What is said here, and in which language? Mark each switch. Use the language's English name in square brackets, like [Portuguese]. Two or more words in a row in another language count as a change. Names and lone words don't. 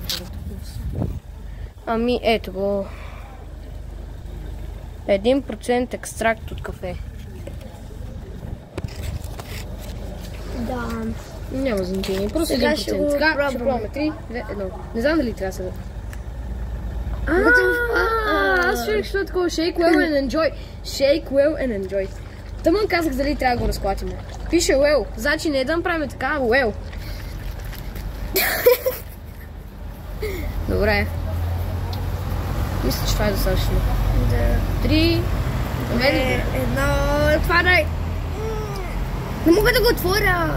[Bulgarian] Ами, ето го. 1% екстракт от кафе. Да. Няма значение, просто сега 1%. ще го Така, ще пробвам. пробваме. 3, 2, 1. Не знам дали трябва сега. Аз ще що е такова [English] shake well and enjoy. Shake well and enjoy. [Bulgarian] Тъмън казах дали трябва да го разклатим. Пише well. Значи не да направим така, well. Добре. Мисля, че това е достатъчно. Да. 3, 2, 1, отваряй! Не мога да го отворя!